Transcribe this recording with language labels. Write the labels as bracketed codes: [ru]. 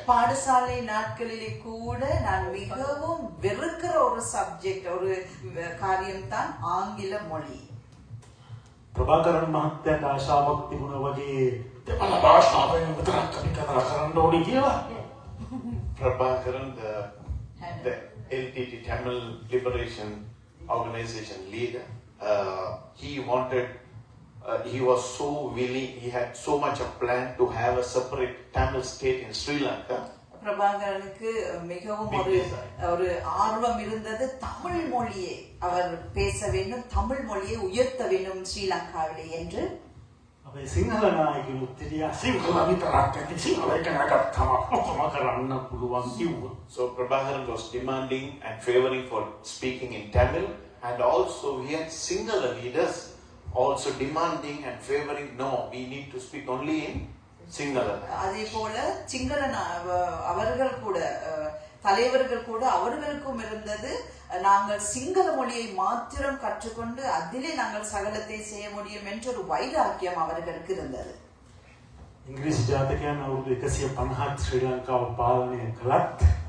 [ta] பாடசாலை நாட்களிலே கூட நான் மிகவும் வெறுக்கிற ஒரு சப்ஜெக்ட் ஒரு காரியம் தான் ஆங்கில மொழி. [si] ප්‍රභාකරන් මහත්තයාට ආශාවක් තිබුණා වගේ දෙමළ භාෂාවෙන් විතරක් අපි කතා කරන්න ඕනේ කියලා. [en] Prabhakaran, the LTT Tamil Liberation Organization leader, he was so willing, he had so much of plan to have a separate Tamil state in Sri Lanka. [ta] பிரபாகரனுக்கு மிகவும் ஒரு ஆர்வம் இருந்தது தமிழ் மொழியை அவர் பேச வேண்டும், தமிழ் மொழியை உயர்த்த வேண்டும் ஸ்ரீலங்காவிலே என்று. [si] අපේ සිංහල නායකයෝ තිරියා සිංහල විතරක් ඇති සිංහල එක නැගත්තම ඔක්කොම කරන්න පුළුවන් කිව්වා. [en] So Prabhakaran was demanding and favoring for speaking in Tamil, and also he had Sinhala leaders also demanding and favoring, no, we need to speak only in Sinhala. [ta] அதே போல சிங்கள அவர்கள் கூட தலைவர்கள் கூட அவர்களுக்கும் இருந்தது நாங்கள் சிங்கள மொழியை மாத்திரம் கற்றுக்கொண்டு அதிலே நாங்கள் சகலத்தை செய்ய முடியும் என்ற ஒரு வைராக்கியம் அவர்களுக்கு இருந்தது. [si] ඉංග්‍රීසි ජාතකයන් අවුරුදු 150ක් ශ්‍රී ලංකාව පාලනය කළත්